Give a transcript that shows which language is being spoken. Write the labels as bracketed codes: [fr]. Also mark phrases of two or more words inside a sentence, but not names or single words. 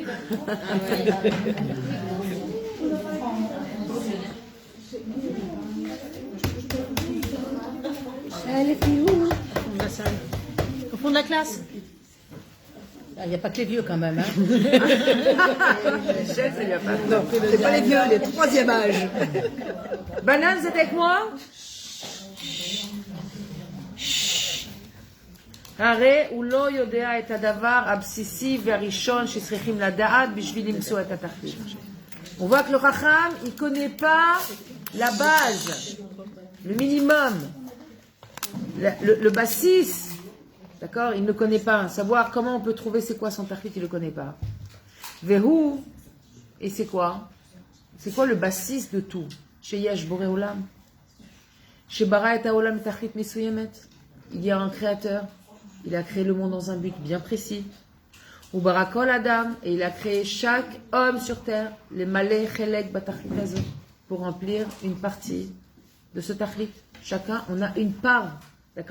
[fr] Les filles, où? Au fond de la classe. Il n'y a pas que les vieux quand même. Hein. Michel, ça lui a pas. Non, c'est pas les vieux, les troisième âge. Banane, vous êtes avec moi? [he] הרי הוא לא יודע את הדבר הבסיסי והראשון שצריכים לדעת בשביל למצוא את התכלית. [fr] On voit que le Chacham, il ne connaît pas la base, le minimum, le bassis, d'accord? Il ne connaît pas. Savoir comment on peut trouver c'est quoi son tachlit, il ne le connaît pas. Vehu, et c'est quoi? C'est quoi le bassis de tout? [he] שיש בורא עולם. שברא את העולם תכלית מסוימת. [fr] Il y a un créateur. Il a créé le monde dans un but bien précis. [he] וברא כל אדם, [fr] et il a créé chaque homme sur terre, [he] למלאות חלק בתכלית הזו, [fr] pour remplir une partie de ce tachlit. Chacun, on a une part. D'accord?